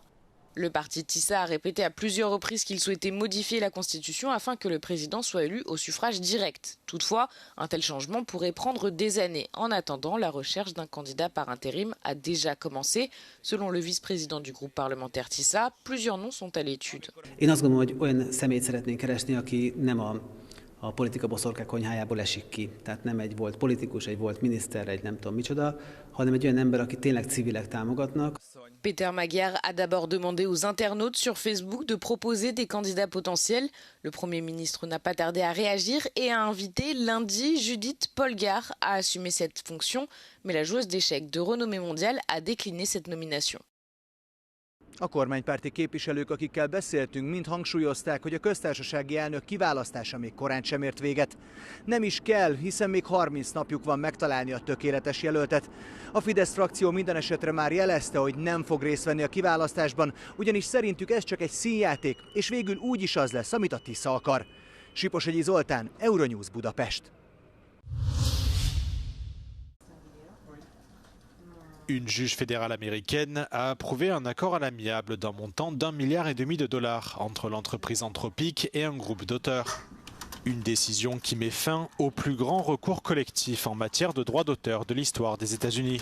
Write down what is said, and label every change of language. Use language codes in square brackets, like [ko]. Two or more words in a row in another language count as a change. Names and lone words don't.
[fr] Le parti TISA a répété à plusieurs reprises qu'il souhaitait modifier la Constitution afin que le président soit élu au suffrage direct. Toutefois, un tel changement pourrait prendre des années. En attendant, la recherche d'un candidat par intérim a déjà commencé. Selon le vice-président du groupe parlementaire TISA, plusieurs noms sont à l'étude. [hu] A politika boszorkák konyhájából esik ki. Tehát nem egy volt politikus, egy volt miniszter, egy nem tudom micsoda, hanem egy olyan ember, akit tényleg civilek támogatnak. [fr] Peter Magyar a d'abord demandé aux internautes sur Facebook de proposer des candidats potentiels. Le Premier ministre n'a pas tardé à réagir et a invité lundi Judith Polgár à assumer cette fonction, mais la joueuse d'échecs de renommée mondiale a décliné cette nomination. [hu] A kormánypárti képviselők, akikkel beszéltünk, mind hangsúlyozták, hogy a köztársasági elnök kiválasztása még korán sem ért véget. Nem is kell, hiszen még 30 napjuk van megtalálni a tökéletes jelöltet. A Fidesz frakció minden esetre már jelezte, hogy nem fog részt venni a kiválasztásban, ugyanis szerintük ez csak egy színjáték, és végül úgy is az lesz, amit a TISZA akar. Siposegyi Zoltán, Euronews Budapest. [fr] Une juge fédérale américaine a approuvé un accord à l'amiable d'un montant d'1,5 milliard entre l'entreprise Anthropic et un groupe d'auteurs. Une décision qui met fin au plus grand recours collectif en matière de droits d'auteur de l'histoire des États-Unis.